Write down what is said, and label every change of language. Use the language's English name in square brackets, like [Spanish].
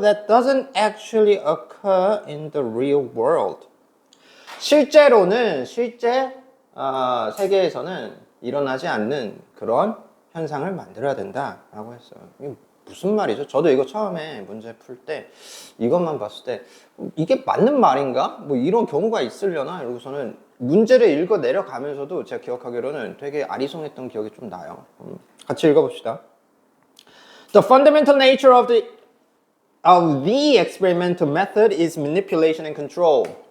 [English] That doesn't actually occur in the real world. [Korean] 실제로는 실제 세계에서는 일어나지 않는 그런 현상을 만들어야 된다라고 했어요. 이게 무슨 말이죠? 저도 이거 처음에 문제 풀 때 이것만 봤을 때 이게 맞는 말인가? 뭐 이런 경우가 있으려나? 이러고서는 문제를 읽어 내려가면서도 제가 기억하기로는 되게 아리송했던 기억이 좀 나요. 같이 읽어봅시다. [English] The fundamental nature of the experimental method is manipulation and control.